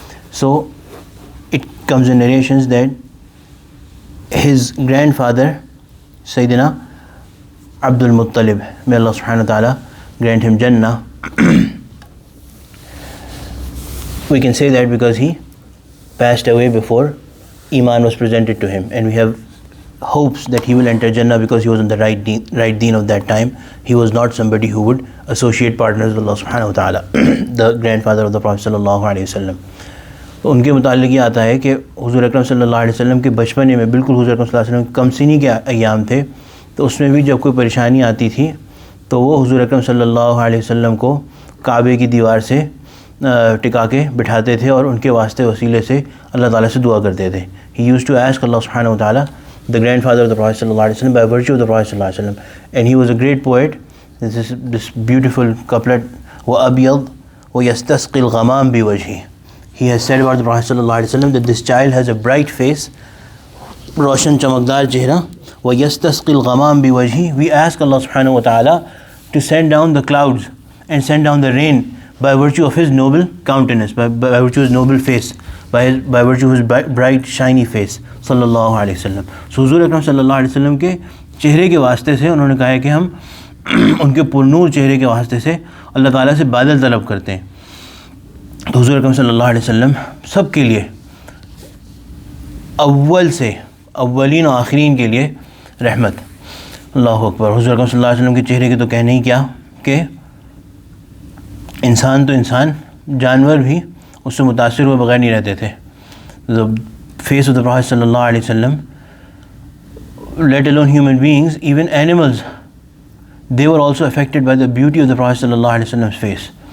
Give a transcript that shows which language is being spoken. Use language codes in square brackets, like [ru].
[en] So it comes in narrations that his grandfather Sayyidina Abdul Muttalib, may Allah subhanahu wa ta'ala grant him Jannah, we can say that because he passed away before Iman was presented to him, and we have hopes that he will enter Jannah because he was on the right deen of that time. He was not somebody who would associate partners with Allah subhanahu wa ta'ala, the grandfather of the Prophet sallallahu alayhi wasallam. [ur] ان کے متعلق یہ آتا ہے کہ حضور اکرم صلی اللہ علیہ وسلم کے بچپنے میں، بالکل حضور اکرم صلی اللہ علیہ وسلم کم سنی کے ایام تھے، تو اس میں بھی جب کوئی پریشانی آتی تھی تو وہ حضور اکرم صلی اللہ علیہ وسلم کو کعبے کی دیوار سے ٹکا کے بٹھاتے تھے اور ان کے واسطے وسیلے سے اللہ تعالیٰ سے دعا کرتے تھے. [en] He used to ask Allah subhanahu wa ta'ala, the grandfather of the Prophet sallallahu alaihi wasallam, by virtue of the Prophet sallallahu alaihi wasallam, and he was a great poet. This beautiful couplet, [ar] وَأَبْيَضْ وَيَسْتَسْقِي الْغَمَامِ بِوَجْهِ. [en] He has said about the Prophet sallallahu alaihi wasallam that this child has a bright face, [ur] roshan chamakdar chehra, [ar] وَيَسْتَسْقِي الْغَمَامِ بِوَجْهِ. [en] We ask Allah subhanahu wa ta'ala to send down the clouds and send down the rain by virtue of his noble countenance, by virtue of his noble face, by virtue of his bright shiny face صلی اللہ علیہ وسلم. [ur] سو حضور اکرم صلی اللہ علیہ وسلم کے چہرے کے واسطے سے انہوں نے کہا ہے کہ ہم ان کے پرنور چہرے کے واسطے سے اللہ تعالیٰ سے بادل طلب کرتے ہیں. تو حضور اکرم صلی اللہ علیہ وسلم سب کے لیے، اول سے اولین و آخرین کے لیے رحمت. اللہ اکبر. حضور اکرم صلی اللہ علیہ وسلم کے چہرے کے تو کہنے ہی کیا کہ انسان تو انسان، جانور بھی اس سے متاثر ہوئے بغیر نہیں رہتے تھے. [en] The face of the Prophet sallallahu alaihi wasallam, let alone human beings, even animals, they were also affected by the beauty of the Prophet sallallahu alaihi wasallam's face.